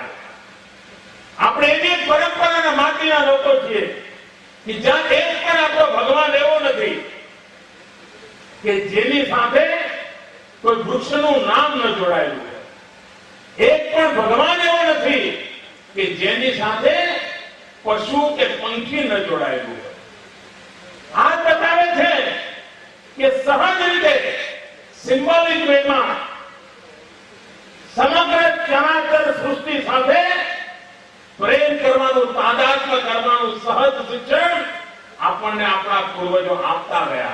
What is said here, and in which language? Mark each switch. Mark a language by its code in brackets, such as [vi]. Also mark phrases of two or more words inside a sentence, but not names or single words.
[gu] આપણે એવી એક પરંપરાના માટીના લોકો છીએ કે જ્યાં એક પણ આપણો ભગવાન એવો નથી કે જેની સાથે કોઈ વૃક્ષનું નામ ન જોડાયેલું હોય। એક પણ ભગવાન એવો નથી કે જેની સાથે પશુ કે પંખી ન जोड़ाયેલું હોય। આ બતાવે છે કે સહજ રીતે [en] symbolic wayમાં [gu] સમગ્ર ચરાચર સૃષ્ટિ સાથે પ્રેમ કરવાનું, તાદાત્મ્ય કરવાનું સહજ શિક્ષણ આપણને આપણા પૂર્વજો આપતા ગયા।